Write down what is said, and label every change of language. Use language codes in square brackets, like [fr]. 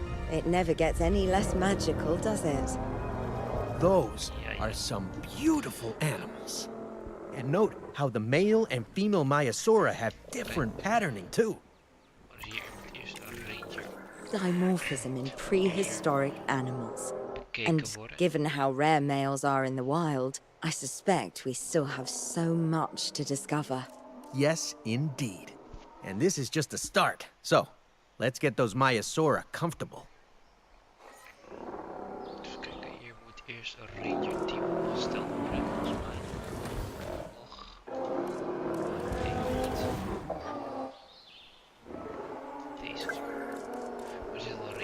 [en] It never gets any less magical, does it? Those are some beautiful animals. And note how the male and female Maiasaura have different patterning too. [nl] Maar hier moet eerst een ranger [en] Dimorphism in prehistoric animals. [nl] bekeken [en] And [nl] worden. [en] given how rare males are in the wild, I suspect we still have so much to discover. Yes, indeed. And this is just the start. So, let's get those Maiasaura comfortable. [nl] Even kijken, hier moet eerst een ranger team opgesteld worden, volgens mij. Nog. Ik weet niet. Deze. Maar er zit